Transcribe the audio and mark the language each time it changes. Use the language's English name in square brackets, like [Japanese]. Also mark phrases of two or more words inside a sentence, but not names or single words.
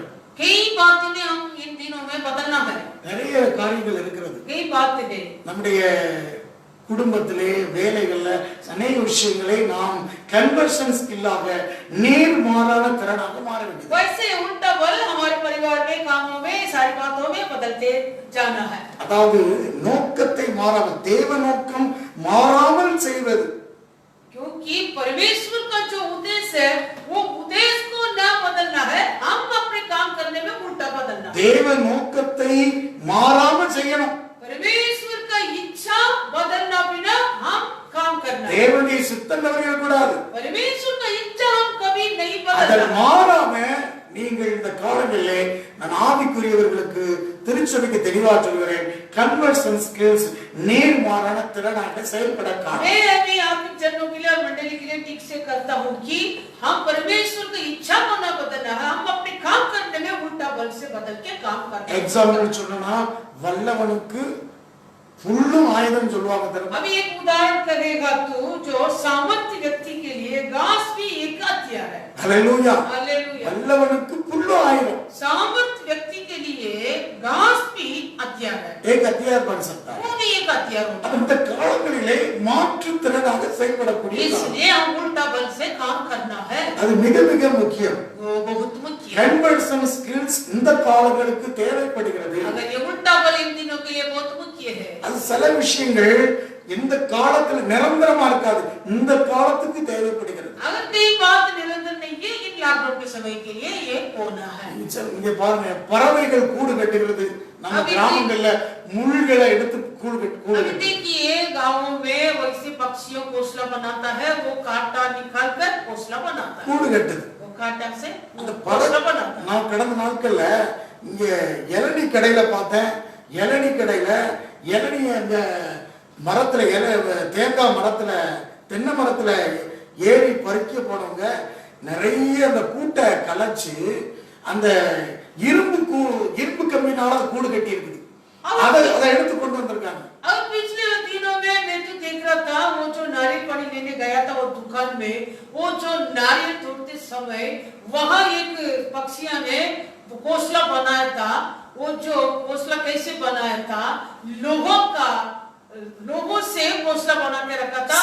[Hindi] कई बातें हम इन दिनों में बदलना है. [Tamil] நிறைய காரியங்கள் இருக்கிறது. [Hindi] कई बातें हैं. [Tamil] நம்முடைய குடும்பத்திலே வேலைகள்ல அநேக விஷயங்களை நாம் [English] conversion skillாக [Tamil] நேர்மாறான திறனாக மாற வேண்டும். [Hindi] वैसे उल्टा बल हमारे परिवार में कामों में सारी बातों में बदलते जाना है. [Tamil] அதாவது நோக்கத்தை மாறாமல் தேவ நோக்கம் மாறாமல் செய்வது. [Hindi] क्योंकि परमेश्वर का जो उद्देश्य है वो उद्देश्य को ना बदलना है, हम अपने काम करने में उल्टा बदलना. [Tamil] தேவ நோக்கத்தை மாறாமல் செய்யணும். [Hindi] परमेश्वर का इच्छा बदलना बिना हम काम करना. [Tamil] தேவனுடைய சித்தம் தவறிடக்கூடாது. [Hindi] परमेश्वर का इच्छा हम कभी नहीं [Tamil] அதன் [Hindi] बदलना. [Tamil] மாறாம நீங்கள் இந்த காலங்களிலே நான் ஆவிக்குரியவர்களுக்கு திருச்சபைக்கு தெளிவா சொல்கிறேன், [English] conversion skills [Tamil] நேர்மாறான திறனாக செயல்பட காரணம். [Hindi] मैं अभी आपके जनों के लिए और मंडली के लिए ठीक से करता हूँ कि हम परमेश्वर की इच्छा को ना बदलना है, हम अपने काम करने में उल्टा बल से बदल के काम करना है. [Tamil] எக்ஸாம்பிள் சொல்லணும்னா வல்லவனுக்கு புல்லும் ஆயுதம் சொல்லுவாங்க தெரியுமா? [Hindi] अभी एक उदाहरण करेगा तो जो सामर्थ्य व्यक्ति के लिए घास भी एक हथियार है. [Tamil] ஹல்லேலூயா. [Hindi] हालेलुया. [Tamil] வல்லவனுக்கு புல்லும் ஆயுதம். [Hindi] सामर्थ्य व्यक्ति के लिए घास भी हथियार है. एक हथियार बन सकता है. वो भी एक हथियार होता है. [Tamil] அந்த காலங்களிலே மாற்று திறனாக செயல்படக்கூடிய [Hindi] इसलिए हम उल्टा बल से काम करना है. [Tamil] அது மிக மிக முக்கியம். [Hindi] वो बहुत मुख्य है. [English] conversion skills [Tamil] இந்த காலங்களுக்கு தேவைப்படுகிறது. [Hindi] अगर ये उल्टा बल इन दिनों के लिए बहुत मुख्य है. [Tamil] அது சில விஷயங்கள் இந்த காலத்துல நிரந்தரமா இருக்காது, இந்த காலத்துக்கு தேவைப்படுகிறது. [Hindi] अगर कोई बात निरंतर नहीं है, इन लॉकडाउन के समय के लिए ये होना है. [Tamil] இங்க பாருங்க, பறவைகள் கூடு கட்டுகிறது. நம்ம கிராமங்கள்ல முள்களை எடுத்து கூடு [Hindi] अभी देखिए गाँवों में वैसे पक्षियों घोंसला बनाता है, वो कांटा निकाल कर घोंसला बनाता है. [Tamil] கூடு கட்டுது. [Hindi] वो कांटा से [Tamil] அந்த [Hindi] घोंसला बनाता है. [Tamil] நான் கடந்த நாட்கள்ல இங்க இளநீ கடையில பார்த்தேன். இளநீ கடையில இளநீ அந்த மரத்துல தேங்காய் மரத்துல தென்னை மரத்துல ஏறி பறிக்க போனவங்க நிறைய அந்த கூட்டை கலைச்சு அந்த இரும்பு கம்பினால கூடு கட்டி இருக்குது. அதை எடுத்து கொண்டு வந்திருக்காங்க. [Hindi] अब पिछले दिनों में मैं तो देख रहा था, वो जो नारियल पानी लेने गया था वो दुकान में, वो जो नारियल तोड़ते समय वहां एक पक्षिया ने घोंसला बनाया था. वो जो घोंसला कैसे बनाया था, लोगों से घोंसला बना के रखा था.